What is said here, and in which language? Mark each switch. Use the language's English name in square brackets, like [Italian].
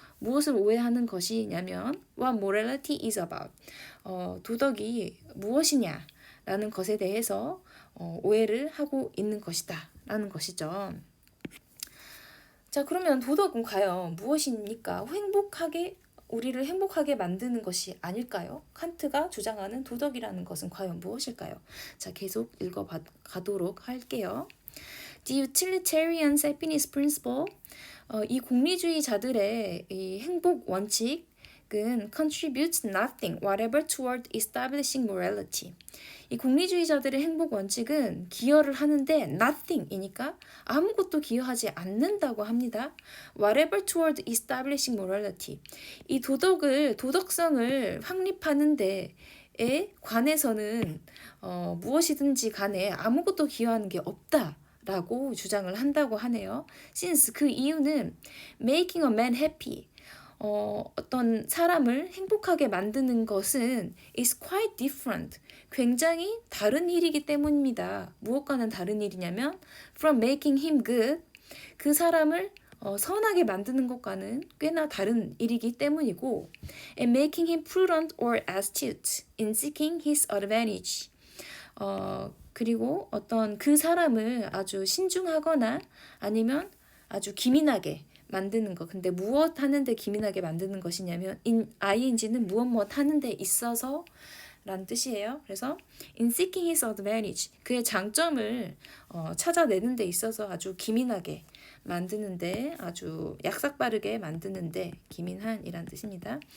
[Korean] 무엇을 오해하는 것이냐면 [English] what morality is about, [Korean] 도덕이 무엇이냐 라는 것에 대해서 오해를 하고 있는 것이다 라는 것이죠. 자, 그러면 도덕은 과연 무엇입니까? 우리를 행복하게 만드는 것이 아닐까요? 칸트가 주장하는 도덕이라는 것은 과연 무엇일까요? 자, 계속 읽어가도록 할게요. [English] The utilitarian happiness principle, [Korean] 이 공리주의자들의 이 행복 원칙은 [English] contributes nothing whatever toward establishing morality. [Korean] 이 공리주의자들의 행복 원칙은 기여를 하는데 nothing이니까 아무것도 기여하지 않는다고 합니다. [English] Whatever toward establishing morality. [Korean] 이 도덕성을 확립하는 데에 관해서는 무엇이든지 간에 아무것도 기여하는 게 없다라고 주장을 한다고 하네요. [English] Since [Korean] 그 이유는 [English] making a man happy. [Korean] 어떤 사람을 행복하게 만드는 것은 [English] is quite different. [Korean] 굉장히 다른 일이기 때문입니다. 무엇과는 다른 일이냐면 [English] from making him good. [Korean] 그 사람을 선하게 만드는 것과는 꽤나 다른 일이기 때문이고 [English] and making him prudent or astute in seeking his advantage. [Korean] 그리고 어떤 그 사람을 아주 신중하거나 아니면 아주 기민하게 만드는 것. 근데 무엇 하는데 기민하게 만드는 것이냐면 ing는 무엇 하는데 있어서 라는 뜻이에요. 그래서 [English] in seeking his advantage, [Korean] 그의 장점을 찾아내는 데 있어서 아주 기민하게 만드는데 아주 약삭빠르게 만드는데 기민한이란 뜻입니다.